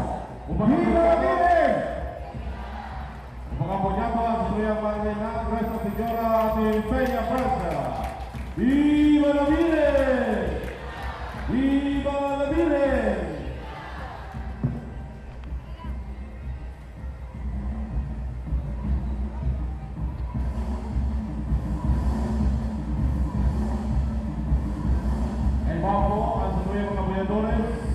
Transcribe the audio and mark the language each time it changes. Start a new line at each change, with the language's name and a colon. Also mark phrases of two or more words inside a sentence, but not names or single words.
Bikol: Marily! Mga punyapa sa tuyang maangay na Nuestra Señora de Peñafrancia.
Spanish: Viva la Virgen! Viva la Virgen!
Bikol: Bago ang satuyang mga boyadores.